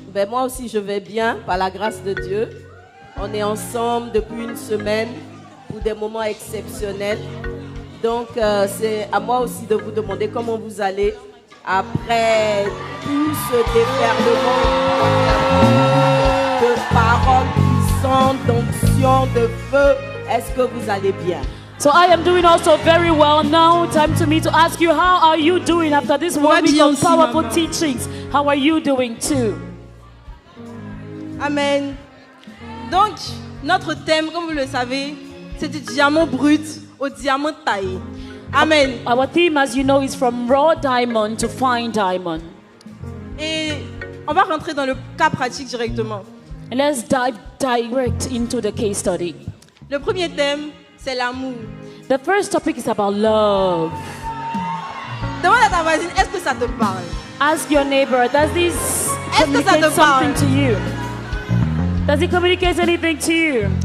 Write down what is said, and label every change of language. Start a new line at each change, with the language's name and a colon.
French: Moi aussi je vais bien, par la grâce de Dieu. On est ensemble depuis une semaine pour des moments exceptionnels. Donc c'est à moi aussi de vous demander comment vous allez après tout ce déferlement de paroles puissantes, d'onction, de feu. Est-ce que vous allez bien?
English: So I am doing also very well now. Time to me to ask you, how are you doing after this 1 week of powerful teachings? How are you doing too? Amen.
French: Donc, notre thème, comme vous le savez, c'est du diamant brut au diamant taillé. Amen.
English: Our theme, as you know, is from raw diamond to fine diamond.
French: Et on va rentrer dans le cas pratique directement.
English: And let's dive direct into the case study.
French: Le premier thème, c'est l'amour.
English: The first topic is about love.
French: Demande à ta voisine, est-ce que ça te parle?
English: Ask your neighbor, does this communicate something to you? Does it communicate anything to you?